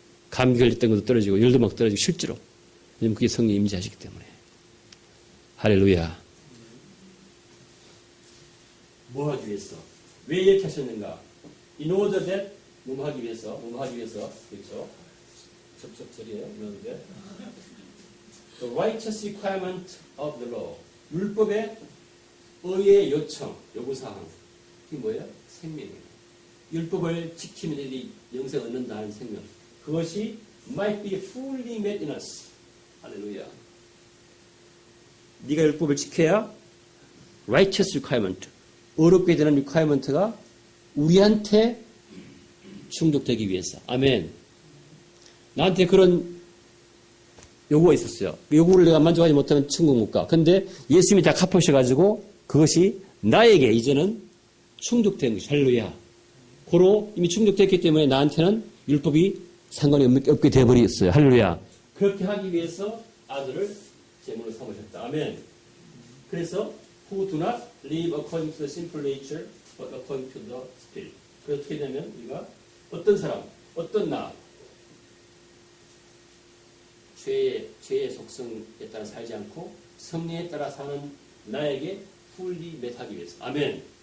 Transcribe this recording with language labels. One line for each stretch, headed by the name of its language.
Korean: 감기 걸렸던 것도 떨어지고 열도 막 떨어지고 실제로. 왜냐면 그게 성령이 임재하시기 때문에. 할렐루야. 뭐 하기 위해서? 왜 이렇게 하셨는가?
English: In order that
Korean: 뭐 하기 위해서? 그렇죠? 접속절이에요.
English: In order that the righteous requirement of the law.
Korean: 율법의 의의 요청, 요구사항. 이게 뭐예요? 생명이에요. 율법을 지키면 이 영생을 얻는다는 생명. 그것이
English: might be fully met in us.
Korean: 할렐루야. 네가 율법을 지켜야 righteous requirement. 어렵게 되는 requirement가 우리한테 충족되기 위해서. 아멘. 나한테 그런 요구가 있었어요. 요구를 내가 만족하지 못하면 천국 못 가. 근데 예수님이 다 갚으셔가지고 그것이 나에게 이제는 충족된 것이 할렐루야. 고로 이미 충족됐기 때문에 나한테는 율법이 상관이 없게 되어버렸어요. 할렐루야. 그렇게 하기 위해서 아들을 제물로 삼으셨다. 아멘. 그래서
English: who do not live according to the simple nature but according to the spirit.
Korean: 그래서 어떻게 되냐면 우리가 어떤 사람, 어떤 나 죄의 속성에 따라 살지 않고 성령에 따라 사는 나에게
English: fully met
Korean: 하기 위해서. 아멘.